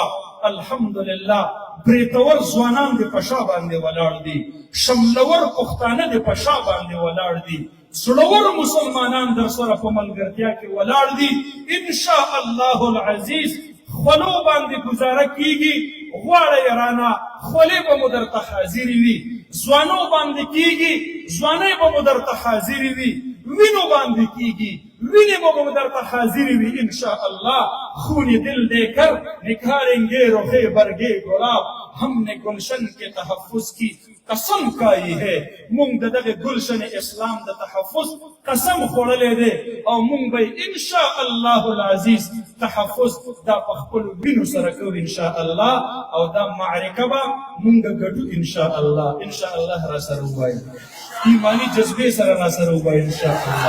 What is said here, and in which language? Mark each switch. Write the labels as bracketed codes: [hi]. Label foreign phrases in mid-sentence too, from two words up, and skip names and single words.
[ps] الحمدلله بریتور ځوانان دې په شا باندې ولاړ دي، شملور پښتانه دې په شا باندې ولاړ دي، زړور مسلمانان در سره په ملګرتیا کې ولاړ دي [ar] انشاء الله العزیز. [ps] خولو باندې ګزاره کیږي، غواړه یې رانه خولې به مو درته حاضرې وي. ځوانو باندې کیږي، ځوانۍ به مو درته حاضرې وي. وینو باندې کیږي، وینې به مو درته حاضرې وي [ar] انشاء الله. [ur] خون دل دے کر نکھاریں رخے برگے گلاب، ہم نے گلشن کے تحفظ کی قسم کھائی ہے. [ps] مونږ د دغه ګلشن اسلام د تحفظ قسم خوړلی دی او مونږ به [ar] انشاء الله العزیز [ps] تحفظ دا په خپلو وینو سره کوو [ar] انشاء الله. [ps] او دا معرکه به مونږ ګټو [ar] انشاء الله. انشاء الله [ps] را سره ووایي، ایماني جذبې سره را سره ووایي [ar] انشاء الله.